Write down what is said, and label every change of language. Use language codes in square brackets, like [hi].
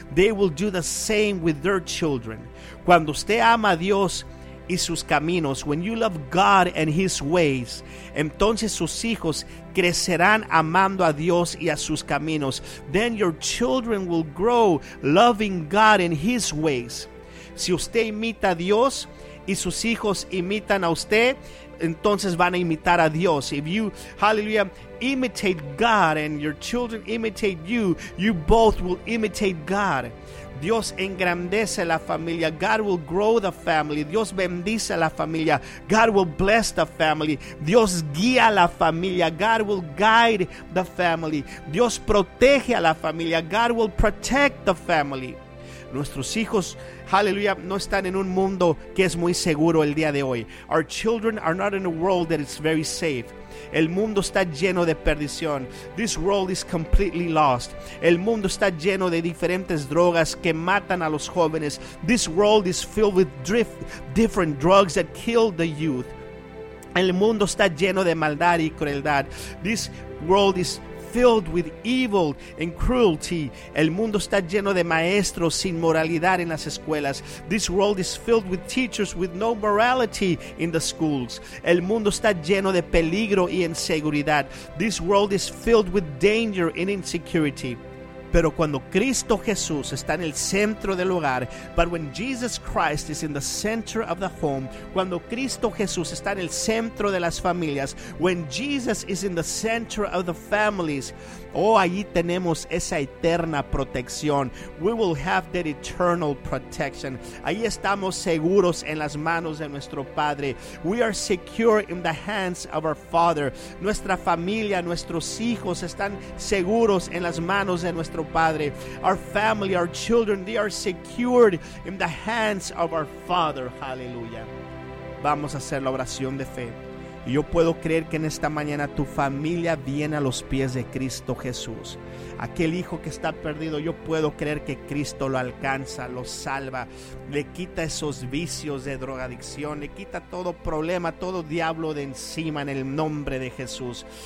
[en] They will do the same with their children. [es] Cuando usted ama a Dios y sus caminos, [en] when you love God and His ways, [es] entonces sus hijos crecerán amando a Dios y a sus caminos. [en] Then your children will grow loving God and His ways. [es] Si usted imita a Dios y sus hijos imitan a usted, entonces van a imitar a Dios. [en] If you, hallelujah, imitate God and your children imitate you, you both will imitate God. [es] Dios engrandece la familia. [en] God will grow the family. [es] Dios bendice la familia. [en] God will bless the family. [es] Dios guía la familia. [en] God will guide the family. [es] Dios protege a la familia. [en] God will protect the family. [es] Nuestros hijos, hallelujah, no están en un mundo que es muy seguro el día de hoy. [en] Our children are not in a world that is very safe. [es] El mundo está lleno de perdición. [en] This world is completely lost. [es] El mundo está lleno de diferentes drogas que matan a los jóvenes. [en] This world is filled with different drugs that kill the youth. [es] El mundo está lleno de maldad y crueldad. [en] This world is filled with evil and cruelty. [es] El mundo está lleno de maestros sin moralidad en las escuelas. [en] This world is filled with teachers with no morality in the schools. [es] El mundo está lleno de peligro y inseguridad. [en] This world is filled with danger and insecurity. [es] Pero cuando Cristo Jesús está en el centro del hogar, [en] but when Jesus Christ is in the center of the home, [es] cuando Cristo Jesús está en el centro de las familias, [en] when Jesus is in the center of the families, [es] oh, allí tenemos esa eterna protección. [en] We will have that eternal protection. [es] Ahí estamos seguros en las manos de nuestro Padre. [en] We are secure in the hands of our Father. [es] Nuestra familia, nuestros hijos están seguros en las manos de nuestro Padre. [en] Our family, our children, they are secured in the hands of our Father. [es] Hallelujah. Vamos a hacer la oración de fe. Y yo puedo creer que en esta mañana tu familia viene a los pies de Cristo Jesús. Aquel hijo que está perdido, yo puedo creer que Cristo lo alcanza, lo salva, le quita esos vicios de drogadicción, le quita todo problema, todo diablo de encima en el nombre de Jesús.